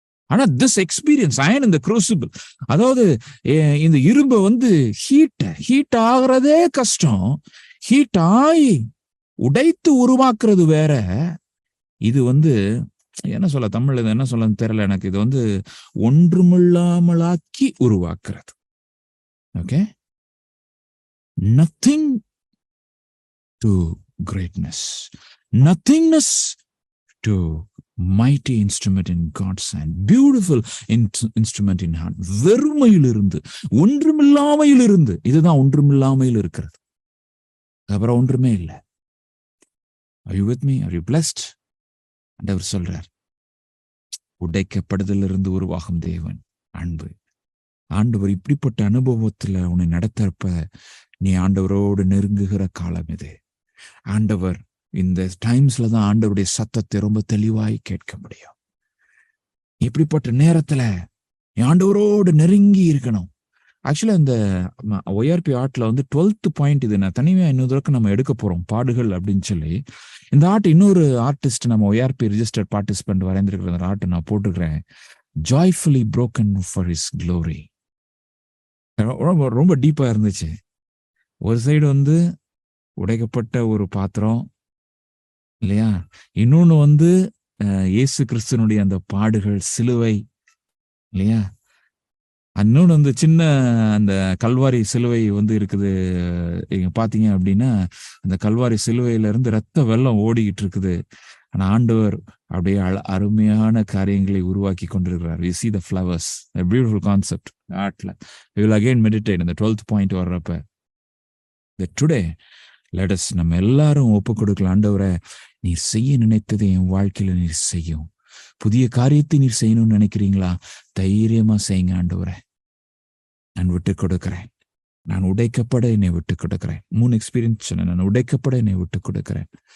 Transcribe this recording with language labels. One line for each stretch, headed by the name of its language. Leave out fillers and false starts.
Tamil: ஆனா this experience iron இந்த குரூசிபிள், அதாவது இந்த இரும்பை வந்து ஹீட் ஆகுறதே கஷ்டம். ஹீட் ஆகி உடைத்து உருவாக்குறது வேற. இது வந்து என்ன சொல்ல, தமிழ்ல என்ன சொல்ல தெரியல எனக்கு. இது வந்து ஒன்றுமில்லாமலாக்கி உருவாக்குறது.
English: Okay, nothing to greatness, nothingness to mighty instrument in God's hand, beautiful instrument in hand.
Tamil: வெறுமையிலிருந்து, ஒன்றுமில்லாமையிலிருந்து, இதுதான் ஒன்றுமில்லாமையில் இருக்கிறது. அப்புறம் ஒன்றுமே இல்லை.
English: Are you with me? Are you blessed?
Tamil: ஆண்டவர் சொல்றார், உடைக்கப்படுதலிருந்து உருவாகும் தேவன் அன்பு. ஆண்டவர் இப்படிப்பட்ட அனுபவத்துல உன்னை நடத்தப்ப நீ ஆண்டவரோடு நெருங்குகிற காலம் இது. ஆண்டவர் இந்த டைம்ஸ்ல தான் ஆண்டவருடைய சத்தத்தை ரொம்ப தெளிவாய் கேட்க முடியும். இப்படிப்பட்ட நேரத்துல ஆண்டவரோடு நெருங்கி இருக்கணும். ஆக்சுவலா இந்த ORP ஆர்ட்ல வந்து 12th பாயிண்ட், இது நான் தனிமையா இன்னொரு தடவை நம்ம எடுக்க போறோம், பாடுகள் அப்படின்னு சொல்லி. இந்த ஆர்ட் இன்னொரு ஆர்டிஸ்ட் நம்ம ORP ரிஜிஸ்டர்ட் பார்ட்டிசிபென்ட் வரைந்திருக்கிற அந்த ஆர்ட் நான் போட்டுக்கிறேன்.
English: Joyfully broken for his glory.
Tamil: ரொம்ப டீப்பா இருந்துச்சு. ஒரு சைடு வந்து உடைக்கப்பட்ட ஒரு பாத்திரம் இல்லையா, இன்னொன்னு வந்து இயேசு கிறிஸ்துனுடைய அந்த பாடுகள், சிலுவை இல்லையா, இன்னொன்னு வந்து சின்ன அந்த கல்வாரி சிலுவை வந்து இருக்குது. நீங்க பாத்தீங்க அப்படின்னா அந்த கல்வாரி சிலுவையில இருந்து ரத்த வெள்ளம் ஓடிக்கிட்டு இருக்குது. ஆனா ஆண்டவர் அப்படியே அருமையான காரியங்களை உருவாக்கி கொண்டிருக்கிறார்.
English: We see the flowers, a beautiful concept ஆர்ட்ல. We will again meditate in the 12th point வர்றப்ப. That today let us
Tamil: நம்ம எல்லாரும் ஒப்பு கொடுக்கலாம். ஆண்டவரே, நீர் செய்ய நினைத்ததை என் வாழ்க்கையில நீர் செய்யும். புதிய காரியத்தை நீர் செய்யணும்னு நினைக்கிறீங்களா? தைரியமா செய்யுங்க ஆண்டவரே. நான் விட்டு கொடுக்கிறேன். நான் உடைக்கப்பட என்னை விட்டு கொடுக்கிறேன். 3 எக்ஸ்பீரியன்ஸ் சொன்னேன். நான் உடைக்கப்பட என்னை விட்டு கொடுக்கிறேன்.